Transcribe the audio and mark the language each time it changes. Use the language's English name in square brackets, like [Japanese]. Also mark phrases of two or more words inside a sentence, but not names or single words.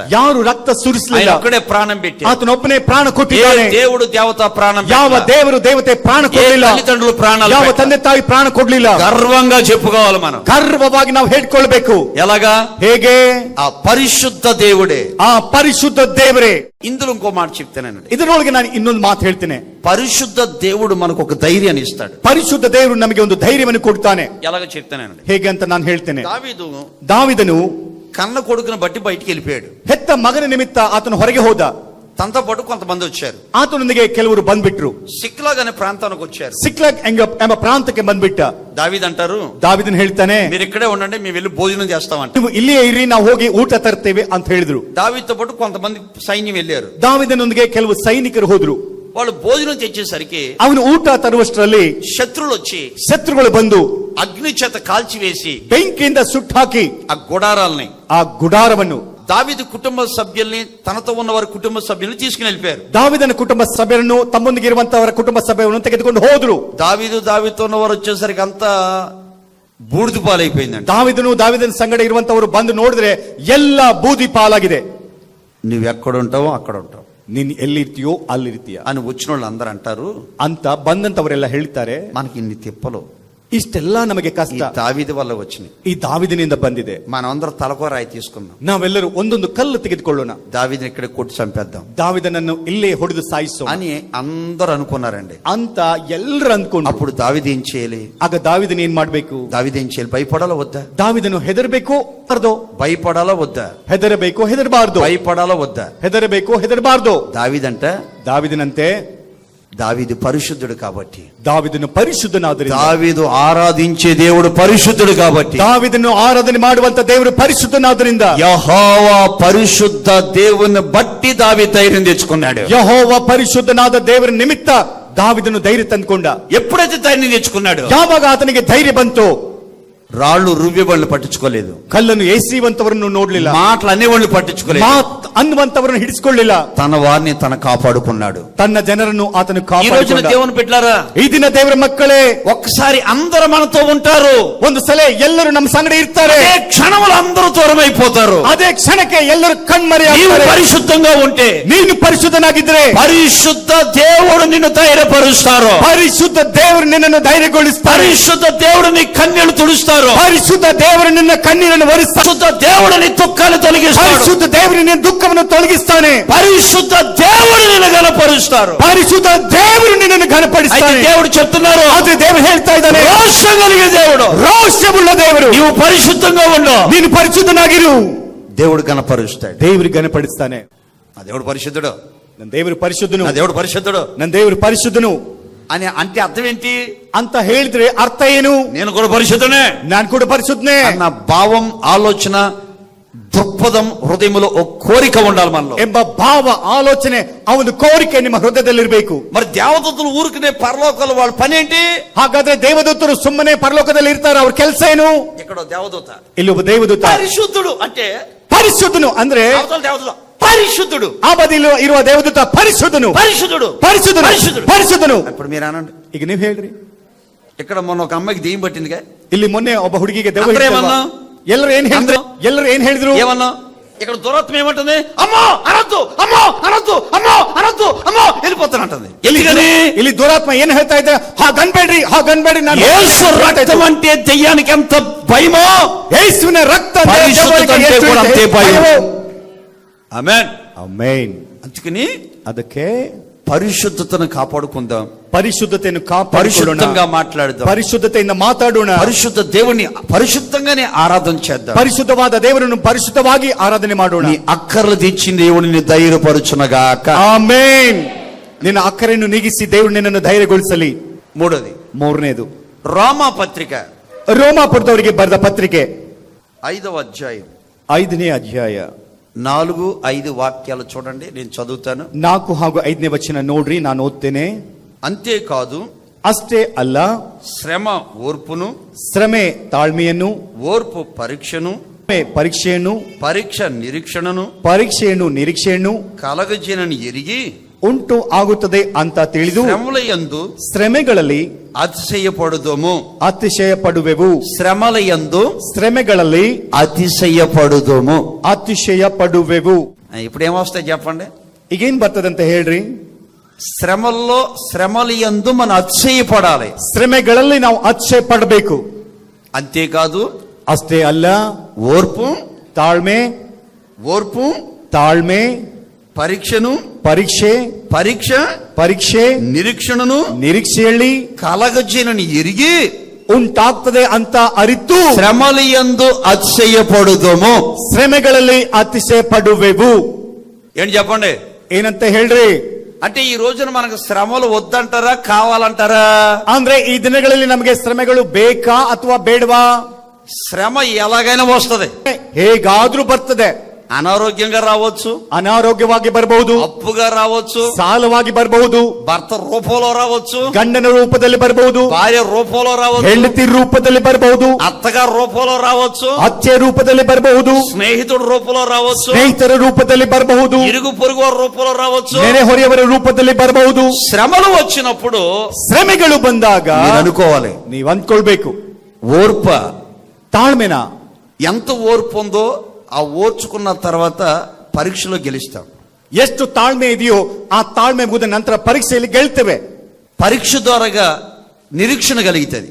[Kannada] ಯಾರು ರಕ್ತ [Telugu] ఆయన [Kannada] ಸುರಿಸಲಿಲ್ಲ. [Telugu] ఒక్కడే ప్రాణం పెట్టి. [Kannada] ಆತನೊಬ್ಬನೇ ಪ್ರಾಣ ಕೊಟ್ಟಿದ್ದಾನೆ. [Telugu] దేవుడు దేవత ప్రాణం [Kannada] ಯಾವ [Telugu] పెట్టలే. [Kannada] ದೇವರು ದೇವತೆ ಪ್ರಾಣ ಕೊಡಲಿಲ್ಲ. [Telugu] తల్లిదండ్రులు ప్రాణాలు [Kannada] ಯಾವ [Telugu] పెట్టలే. [Kannada] ತಂದೆ ತಾಯಿ ಪ್ರಾಣ ಕೊಡ್ಲಿಲ್ಲ. [Telugu] గర్వంగా చెప్పుకోవాలి మనం. [Kannada] ಗರ್ವವಾಗಿ ನಾವು ಹೇಳ್ಕೊಳ್ಬೇಕು. [Telugu] ఎలాగా? [Kannada] ಹೇಗೆ? [Telugu] ఆ పరిశుద్ధ దేవుడే. [Kannada] ಆ ಪರಿಶುದ್ಧ ದೇವರೇ. [Telugu] ఇందులో ఇంకో మాట చెప్తానండి. [Kannada] ಇದರೊಳಗೆ ನಾನು ಇನ್ನೊಂದು ಮಾತು ಹೇಳ್ತೇನೆ. [Telugu] పరిశుద్ధ దేవుడు మనకు ఒక ధైర్యాన్ని ఇస్తాడు. [Kannada] ಪರಿಶುದ್ಧ ದೇವರು ನಮಗೆ ಒಂದು ಧೈರ್ಯವನ್ನು ಕೊಡ್ತಾನೆ. [Telugu] ఎలాగ చెప్తానండి. [Kannada] ಹೇಗೆ ಅಂತ ನಾನು ಹೇಳ್ತೇನೆ. [Telugu] దావీదు [Kannada] ದಾವಿದನು [Telugu] కన్న కొడుకును బట్టి బయటికి వెళ్ళిపోయాడు. [Kannada] ಹೆತ್ತ ಮಗನ ನಿಮಿತ್ತ ಆತನು ಹೊರಗೆ ಹೋದ. [Telugu] తనతో పాటు కొంతమంది వచ్చారు. [Kannada] ಆತನೊಂದಿಗೆ ಕೆಲವರು ಬಂದ್ಬಿಟ್ರು. [Telugu] సిక్లాగ్ అనే ప్రాంతానికి వచ్చారు. [Kannada] ಸಿಕ್ಲಗ್ ಎಂಬ ಪ್ರಾಂತಕ್ಕೆ ಬಂದ್ಬಿಟ್ಟ. [Telugu] దావీదు అంటారు, [Kannada] ದಾವಿದನ್ ಹೇಳ್ತಾನೆ, [Telugu] మీరు ఇక్కడే ఉండండి, మేము వెళ్ళి భోజనం చేస్తామంట. [Kannada] ನೀವು ಇಲ್ಲಿಯೇ ಇರಿ, ನಾವು ಹೋಗಿ ಊಟ ತರ್ತೇವೆ ಅಂತ ಹೇಳಿದ್ರು. [Telugu] దావీదుతో పాటు కొంతమంది సైన్యం వెళ్ళారు. [Kannada] ದಾವಿದನೊಂದಿಗೆ ಕೆಲವು ಸೈನಿಕರು ಹೋದ್ರು. [Telugu] వాళ్ళు భోజనం తెచ్చేసరికి [Kannada] ಅವನು ಊಟ ತರುವಷ್ಟರಲ್ಲಿ [Telugu] శత్రువులు వచ్చి [Kannada] ಶತ್ರುಗಳು ಬಂದು [Telugu] అగ్ని చేత కాల్చివేసి [Kannada] ಬೆಂಕಿಯಿಂದ ಸುಟ್ಟು ಹಾಕಿ [Telugu] ఆ గుడారాలని, [Kannada] ಆ ಗುಡಾರವನ್ನು, [Telugu] దావీదు కుటుంబ సభ్యుల్ని, తనతో ఉన్న వారి కుటుంబ సభ్యుల్ని తీసుకుని వెళ్ళిపోయారు. [Kannada] ದಾವಿದನ ಕುಟುಂಬ ಸಭೆಯನ್ನು, ತಮ್ಮೊಂದಿಗೆ ಇರುವಂತವರ ಕುಟುಂಬ ಸಭೆಯನ್ನು ತೆಗೆದುಕೊಂಡು ಹೋದ್ರು. [Telugu] దావీదుతో ఉన్నవారు వచ్చేసరికి అంతా బూడిద పాలైపోయిందండి. [Kannada] ದಾವಿದನ ಸಂಗಡ ಇರುವಂತವರು ಬಂದು ನೋಡಿದ್ರೆ ಎಲ್ಲ ಬೂದಿ ಪಾಲಾಗಿದೆ. [Telugu] నువ్వు ఎక్కడ ఉంటావో అక్కడ ఉంటావు, [Kannada] ನೀನ್ ಎಲ್ಲಿರ್ತೀಯೋ ಅಲ್ಲಿರ್ತೀಯ [Telugu] అని వచ్చిన వాళ్ళు అందరూ అంటారు. [Kannada] ಅಂತ ಬಂದಂತವರೆಲ್ಲ ಹೇಳ್ತಾರೆ, [Telugu] మనకి ఇన్ని తిప్పలు [Kannada] ಇಷ್ಟೆಲ್ಲ ನಮಗೆ [Telugu] ఈ [Kannada] ಕಷ್ಟ [Telugu] దావీదు వల్ల వచ్చినాయి. [Kannada] ಈ ದಾವಿದನಿಂದ ಬಂದಿದೆ. [Telugu] మనమందరం తలకో రాయి తీసుకుందాం, [Kannada] ನಾವೆಲ್ಲರೂ ಒಂದೊಂದು ಕಲ್ಲು ತೆಗೆದುಕೊಳ್ಳೋಣ, [Telugu] దావీదుని ఇక్కడ కొట్టి చంపేద్దాం [Kannada] ದಾವಿದನನ್ನು ಇಲ್ಲೇ ಹೊಡೆದು ಸಾಯಿಸೋಣ [Telugu] అని అందరూ అనుకున్నారండి. [Kannada] ಅಂತ ಎಲ್ಲರೂ ಅಂದ್ಕೊಂಡು, [Telugu] అప్పుడు దావీదు ఏం చేయాలి? [Kannada] ಆಗ ದಾವಿದನ ಏನ್ ಮಾಡ್ಬೇಕು? [Telugu] దావీదు ఏం చేయాలి? భయపడాలా వద్దా? [Kannada] ದಾವಿದನು ಹೆದರಬೇಕು ಬಾರ್ದು? [Telugu] భయపడాలా వద్దా? [Kannada] ಹೆದರಬೇಕು ಹೆದರಬಾರ್ದು? [Telugu] భయపడాలా వద్దా? [Kannada] ಹೆದರಬೇಕು ಹೆದರಬಾರ್ದು? [Telugu] దావీదంట, [Kannada] ದಾವಿದನಂತೆ [Telugu] దావీదు పరిశుద్ధుడు కాబట్టి, [Kannada] ದಾವಿದನು ಪರಿಶುದ್ಧನಾದ್ರಿಂದ, [Telugu] దావీదు ఆరాధించే దేవుడు పరిశుద్ధుడు కాబట్టి, [Kannada] ದಾವಿದನು ಆರಾಧನೆ ಮಾಡುವಂತ ದೇವರು ಪರಿಶುದ್ಧನಾದ್ರಿಂದ, [Telugu] యెహోవా పరిశుద్ధ దేవుని బట్టి దావీదు ధైర్యం తెచ్చుకున్నాడు. [Kannada] ಯೆಹೋವ ಪರಿಶುದ್ಧನಾದ ದೇವರ ನಿಮಿತ್ತ ದಾವಿದನು ಧೈರ್ಯ ತಂದ್ಕೊಂಡ. [Telugu] ఎప్పుడైతే ధైర్యం తెచ్చుకున్నాడు, [Kannada] ಯಾವಾಗ ಆತನಿಗೆ ಧೈರ್ಯ ಬಂತು, [Telugu] రాళ్ళు రువ్వేవాళ్ళు పట్టించుకోలేదు, [Kannada] ಕಲ್ಲನ್ನು ಎಸೆಯುವಂತವರನ್ನು ನೋಡ್ಲಿಲ್ಲ, [Telugu] మాటలు అనేవాళ్ళు పట్టించుకోలేదు, [Kannada] ಮಾತ್ ಅನ್ನುವಂತವರನ್ನು ಹಿಡಿಸಿಕೊಳ್ಳಿಲ್ಲ, [Telugu] తన వారిని తన కాపాడుకున్నాడు. [Kannada] ತನ್ನ ಜನರನ್ನು ಆತನು [Telugu] ఈ రోజున [Kannada] ಕಾಪಾಡಿಕೊಂಡ. [Telugu] దేవుని బిడ్డలారా, [Kannada] ಈ ದಿನ ದೇವರ ಮಕ್ಕಳೇ, [Telugu] ఒక్కసారి అందరూ మనతో ఉంటారు, [Kannada] ಒಂದು ಸಲ ಎಲ್ಲರೂ ನಮ್ಮ ಸಂಗಡ ಇರ್ತಾರೆ, [Telugu] అదే క్షణములు అందరూ దూరం అయిపోతారు. [Kannada] ಅದೇ ಕ್ಷಣಕ್ಕೆ ಎಲ್ಲರೂ ಕಣ್ಮರೆ [Telugu] నీవు [Kannada] ಆಗ್ತಾರೆ. [Telugu] పరిశుద్ధంగా ఉంటే [Kannada] ನೀನು ಪರಿಶುದ್ಧನಾಗಿದ್ರೆ [Telugu] పరిశుద్ధ దేవుడు నిన్ను ధైర్యపరుస్తారు, [Kannada] ಪರಿಶುದ್ಧ ದೇವರು ನಿನ್ನನ್ನು ಧೈರ್ಯಗೊಳಿಸ್ತಾರೆ, [Telugu] పరిశుద్ధ దేవుడు నీ కన్నీళ్లు తుడుస్తారు, [Kannada] ಪರಿಶುದ್ಧ ದೇವರು ನಿನ್ನ ಕಣ್ಣೀರನ್ನು ಒರೆಸ್ತಾರೆ, [Telugu] పరిశుద్ధ దేవుడు నీ దుఃఖాలు తొలగిస్తారు, [Kannada] ಪರಿಶುದ್ಧ ದೇವರು ನಿನ್ನ ದುಃಖವನ್ನು ತೊಲಗಿಸ್ತಾನೆ, [Telugu] పరిశుద్ధ దేవుడు నిన్ను గణపరుస్తారు. [Kannada] ಪರಿಶುದ್ಧ ದೇವರು ನಿನ್ನನ್ನು [Telugu] అయితే [Kannada] ಘನಪಡಿಸ್ತಾನೆ. [Telugu] దేవుడు చెప్తున్నారు, [Kannada] ಆದ್ರೆ ದೇವರು ಹೇಳ್ತಾ ಇದ್ದಾನೆ, [Telugu] రోషం కలిగే దేవుడు, [Kannada] ರೋಷವುಳ್ಳ ದೇವರು, [Telugu] నీవు పరిశుద్ధంగా ఉండు, [Kannada] ನೀನು ಪರಿಶುದ್ಧನಾಗಿರು, [Telugu] దేవుడు గణపరుస్తాడు. [Kannada] ದೇವರು ಘನಪಡಿಸ್ತಾನೆ. [Telugu] ఆ దేవుడు పరిశుద్ధుడు. [Kannada] ನನ್ನ ದೇವರು ಪರಿಶುದ್ಧನು, [Telugu] నా దేవుడు పరిశుద్ధుడు [Kannada] ನನ್ನ ದೇವರು ಪರಿಶುದ್ಧನು [Telugu] అని అంటే అర్థం ఏంటి? [Kannada] ಅಂತ ಹೇಳಿದ್ರೆ ಅರ್ಥ ಏನು? [Telugu] నేను కూడా పరిశుద్ధునే, [Kannada] ನಾನು ಕೂಡ ಪರಿಶುದ್ಧನೇ [Telugu] అన్న భావం, ఆలోచన, దృక్పథం హృదయంలో ఒక కోరిక ఉండాలి మనలో. [Kannada] ಎಂಬ ಭಾವ, ಆಲೋಚನೆ, ಆ ಒಂದು ಕೋರಿಕೆ ನಿಮ್ಮ ಹೃದಯದಲ್ಲಿರಬೇಕು. [Telugu] మరి దేవదూతలు ఊరికనే పరలోకాల వాళ్ళ పని ఏంటి? [Kannada] ಹಾಗಾದ್ರೆ ದೇವದೂತರು ಸುಮ್ಮನೆ ಪರಲೋಕದಲ್ಲಿ ಇರ್ತಾರೆ, ಅವ್ರ ಕೆಲಸ ಏನು? [Telugu] ఇక్కడ దేవదూత, [Kannada] ಇಲ್ಲಿ ಒಬ್ಬ ದೇವದೂತ [Telugu] పరిశుద్ధుడు అంటే [Kannada] ಪರಿಶುದ್ಧನು ಅಂದ್ರೆ [Telugu] అవతల దేవదూత పరిశుద్ధుడు, [Kannada] ಆ ಬದಿಯಲ್ಲಿ ಇರುವ ದೇವದೂತ ಪರಿಶುದ್ಧನು, [Telugu] పరిశుద్ధుడు, [Kannada] ಪರಿಶುದ್ಧನು, [Telugu] పరిశುద్ధుడు, [Kannada] ಪರಿಶುದ್ಧನು. [Telugu] ఇప్పుడు మీరు అనండి. [Kannada] ಈಗ ನೀವ್ ಹೇಳ್ರಿ, [Telugu] ఇక్కడ మొన్న ఒక అమ్మాయికి దెయ్యం పట్టిందిగా, [Kannada] ಇಲ್ಲಿ ಮೊನ್ನೆ ಒಬ್ಬ ಹುಡುಗಿಗೆ ದೆವ್ವ ಅಂದ್ರೆ ಹಿಡಿತಲ್ವಾ? [Telugu] ಏಮన్నా? [Kannada] ಎಲ್ಲರೂ ಏನ್ ಹೇಳಿದ್ರು? ಎಲ್ಲರೂ ಏನ್ ಹೇಳಿದ್ರು? [Telugu] ఏమన్నా? ఇక్కడ దురాత్మ ఏమంటుంది? అమ్మో అనొద్దు, అమ్మో అనొద్దు, అమ్మో అనొద్దు, అమ్మో వెళ్ళిపోతానంటుంది. ఎందుకని? [Kannada] ಇಲ್ಲಿ ದುರಾತ್ಮ ಏನ್ ಹೇಳ್ತಾ ಇದೆ? ಹಾಗನ್ಬೇಡ್ರಿ, ಹಾಗನ್ಬೇಡ್ರಿ. ನಾನು [Telugu] యేసు రక్తం అంటే దెయ్యానికి ఎంత భయమో, [Kannada] ಯೇಸುವಿನ ರಕ್ತ ಅಂದ್ರೆ [Telugu] పరిశుద్ధత [Kannada] ದೆವ್ವಗಳಿಗೆ [Telugu] అంటే [Kannada] ಎಷ್ಟು [Telugu] కూడా అంతే భయం. [Kannada] ಭಯವೋ? [Telugu] ఆమేన్. [Kannada] ಆಮೆನ್. [Telugu] అందుకని [Kannada] ಅದಕ್ಕೆ [Telugu] పరిశుద్ధతను కాపాడుకుందాం, [Kannada] ಪರಿಶುದ್ಧತೆಯನ್ನು [Telugu] పరిశుద్ధంగా [Kannada] ಕಾಪಾಡಿಕೊಳ್ಳೋಣ, [Telugu] మాట్లాడదాం, [Kannada] ಪರಿಶುದ್ಧತೆಯಿಂದ ಮಾತಾಡೋಣ, [Telugu] పరిశుద్ధ దేవుని పరిశుద్ధంగానే ఆరాధన చేద్దాం, [Kannada] ಪರಿಶುದ್ಧವಾದ ದೇವರನ್ನು ಪರಿಶುದ್ಧವಾಗಿ ಆರಾಧನೆ ಮಾಡೋಣ. [Telugu] నీ అక్కర్లు తీర్చిన దేవుడిని ధైర్యపరచునగాక. [Kannada] ಆಮೆನ್. ನಿನ್ನ ಅಕ್ಕರೆಯನ್ನು ನೀಗಿಸಿ ದೇವರು ನಿನ್ನನ್ನು ಧೈರ್ಯಗೊಳಿಸಲಿ. [Telugu] మూడోది, [Kannada] ಮೂರನೇದು, [Telugu] రోమా పత్రిక [Kannada] ರೋಮಾಪುರದವರಿಗೆ ಬರೆದ ಪತ್ರಿಕೆ [Telugu] 5వ అధ్యాయం [Kannada] 5ನೇ ಅಧ್ಯಾಯ [Telugu] 4-5 వాక్యాలు చూడండి, నేను చదువుతాను. [Kannada] 4 ಹಾಗೂ 5ನೇ ವಚನ ನೋಡ್ರಿ, ನಾನು ಓದ್ತೇನೆ. [Telugu] అంతేకాదు [Kannada] ಅಷ್ಟೇ ಅಲ್ಲ, [Telugu] శ్రమ ఓర్పును, [Kannada] ಶ್ರಮೆ ತಾಳ್ಮೆಯನ್ನು, [Telugu] ఓర్పు పరీక్షను, [Kannada] ಪರೀಕ್ಷೆಯನ್ನು, [Telugu] పరీక్ష నిరీక్షణను, [Kannada] ಪರೀಕ್ಷೆಯನ್ನು ನಿರೀಕ್ಷೆಯನ್ನು [Telugu] కలగజేనని ఎరిగి [Kannada] ಉಂಟು ಆಗುತ್ತದೆ ಅಂತ ತಿಳಿದು [Telugu] శ్రమలయందు [Kannada] ಶ್ರಮೆಗಳಲ್ಲಿ [Telugu] అతిశయపడుదము. [Kannada] ಅತಿಶಯ ಪಡುವೆವು. [Telugu] శ్రమలయందు [Kannada] ಶ್ರಮೆಗಳಲ್ಲಿ [Telugu] అతిశయపడుదము. [Kannada] ಅತಿಶಯ ಪಡುವೆವು. [Telugu] ఇప్పుడు ఏమొస్తాయి చెప్పండి? [Kannada] ಈಗೇನ್ ಬರ್ತದಂತ ಹೇಳ್ರಿ? [Telugu] శ్రమల్లో శ్రమలయందు మనం అతిశయపడాలి. [Kannada] ಶ್ರಮೆಗಳಲ್ಲಿ ನಾವು ಅತಿಶಯ ಪಡಬೇಕು. [Telugu] అంతేకాదు [Kannada] ಅಷ್ಟೇ ಅಲ್ಲ, [Telugu] ఓర్పు, [Kannada] ತಾಳ್ಮೆ, [Telugu] ఓర్పు, [Kannada] ತಾಳ್ಮೆ, [Telugu] పరీక్షను, [Kannada] ಪರೀಕ್ಷೆ, ಪರೀಕ್ಷೆ, [Telugu] నిరీక్షణను, [Kannada] ನಿರೀಕ್ಷೆಯಲ್ಲಿ [Telugu] కలగజేనని ఎరిగి [Kannada] ಉಂಟಾಗ್ತದೆ ಅಂತ ಅರಿತು [Telugu] శ్రమలయందు అతిశయపడుదము. [Kannada] ಶ್ರಮೆಗಳಲ್ಲಿ ಅತಿಶಯ ಪಡುವೆವು. [Telugu] ఏంటి చెప్పండి? [Kannada] ಏನಂತ ಹೇಳ್ರಿ? [Telugu] అంటే ఈ రోజున మనకు శ్రమలు వద్దంటారా, కావాలంటారా? [Kannada] ಅಂದ್ರೆ ಈ ದಿನಗಳಲ್ಲಿ ನಮಗೆ ಶ್ರಮೆಗಳು ಬೇಕಾ ಅಥವಾ ಬೇಡವಾ? [Telugu] శ్రమ ఎలాగైనా వస్తది, [Kannada] ಹೇಗಾದ್ರೂ ಬರ್ತದೆ. [Telugu] అనారోగ్యంగా రావచ్చు, [Kannada] ಅನಾರೋಗ್ಯವಾಗಿ ಬರಬಹುದು, [Telugu] అప్పుగా రావచ్చు, [Kannada] ಸಾಲವಾಗಿ ಬರಬಹುದು, [Telugu] భర్త రూపంలో రావచ్చు, [Kannada] ಗಂಡನ ರೂಪದಲ್ಲಿ ಬರಬಹುದು, [Telugu] భార్య రూపంలో రావచ్చు, [Kannada] ಹೆಂಡತಿ ರೂಪದಲ್ಲಿ ಬರಬಹುದು, [Telugu] అత్తగారు రూపంలో రావచ్చు, [Kannada] ಅತ್ತೆ ರೂಪದಲ್ಲಿ ಬರಬಹುದು, [Telugu] స్నేహితుడు రూపంలో రావచ్చు, [Kannada] ಸ್ನೇಹಿತರ ರೂಪದಲ್ಲಿ ಬರಬಹುದು, [Telugu] ఇరుగు పొరుగు వారి రూపంలో రావచ్చు. [Kannada] ನೆರೆಹೊರೆಯವರ ರೂಪದಲ್ಲಿ ಬರಬಹುದು. [Telugu] శ్రమలు వచ్చినప్పుడు [Kannada] ಶ್ರಮೆಗಳು ಬಂದಾಗ [Telugu] మీరు అనుకోవాలి, [Kannada] ನೀವ್ ಅಂದ್ಕೊಳ್ಬೇಕು, [Telugu] ఓర్ప, [Kannada] ತಾಳ್ಮೆನ. [Telugu] ఎంత ఓర్పు ఉందో ఆ ఓర్చుకున్న తర్వాత పరీక్షలో గెలుస్తాం. [Kannada] ಎಷ್ಟು ತಾಳ್ಮೆ ಇದೆಯೋ ಆ ತಾಳ್ಮೆ ಮುಗಿದ ನಂತರ ಪರೀಕ್ಷೆಯಲ್ಲಿ ಗೆಲ್ತೇವೆ. [Telugu] పరీక్ష ద్వారాగా నిరీక్షణ కలుగుతుంది,